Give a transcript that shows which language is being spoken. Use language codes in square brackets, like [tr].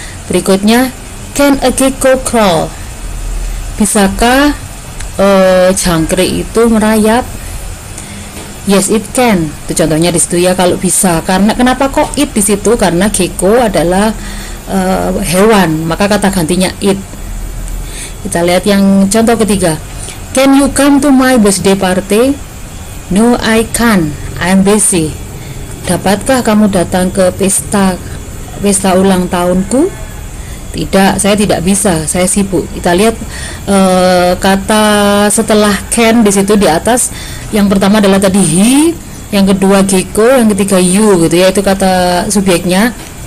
[en] Berikutnya, can a gecko crawl? [id] Bisakah jangkrik itu merayap? [en] Yes, it can. [id] Itu contohnya di situ ya, kalau bisa. Karena kenapa kok it di situ? Karena gecko adalah hewan, maka kata gantinya it. Kita lihat yang contoh ketiga. [en] Can you come to my birthday party? No, I can't. I'm busy. [id] Dapatkah kamu datang ke pesta ulang tahunku? Tidak, saya tidak bisa, saya sibuk. Kita lihat kata setelah can di situ di atas. Yang pertama adalah tadi he, yang kedua gecko, yang ketiga you gitu ya, itu kata subjeknya.